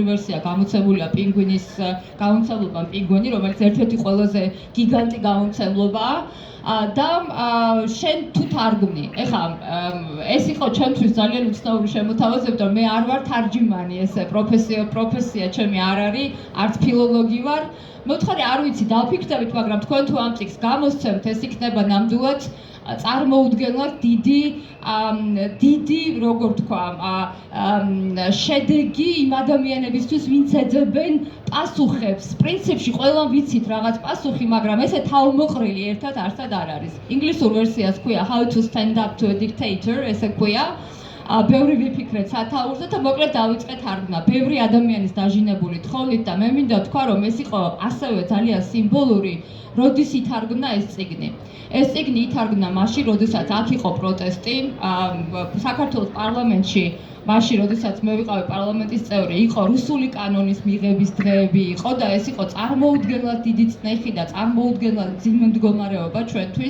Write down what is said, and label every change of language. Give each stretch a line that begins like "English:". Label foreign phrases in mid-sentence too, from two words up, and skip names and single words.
Georgian: ვერსია გამოცემულია პინგვინის გამომცემლობამ პინგვინი რომელიც ერთ-ერთი ყველაზე გიგანტი გამომცემლობაა და შენ თუ თარგმნი ეხლა ეს იყო ჩემთვის ძალიან უცნაური შემოთავაზება და მე არ ვარ თარჯიმანი ესე პროფესია ჩემი არ არის არც ფილოლოგი ვარ მოთხარი არ ვიცი დავფიქრდებით მაგრამ თქვენ თუ ამ წიგნს გამოსცემთ ეს იქნება ნამდვილად წარმოუდგენლად დიდი როგორ თქვა შედეგი იმ ადამიანებისთვის ვინც ეძებენ პასუხებს პრინციპში ყველამ ვიცით რაღაც პასუხი მაგრამ ესე თავმოყრილი ერთად არსად არ არის ინგლისურ ვერსიას ქვია
English: how to stand up to a dictator
Georgian: ესე ქვია ბევრი ვიფიქრეთ სათაურზე და მოკლედ დავიწყეთ თარგმნა. ბევრი ადამიანის დაჟინებული თხოვნით და მე მინდა თქვა რომ ეს იყო ასევე ძალიან სიმბოლური როდის ითარგმნა ეს წიგნი. ეს წიგნი ითარგმნა მაშინ, როდესაც აქ იყო პროტესტი საქართველოს პარლამენტში მაშინ, როდესაც მე ვიყავი პარლამენტის წევრი, იყო რუსული კანონის მიღების დღეები იყო და ეს იყო წარმოუდგენლად დიდი წნეხი და წარმოუდგენლად მძიმე მდგომარეობა ჩვენთვის.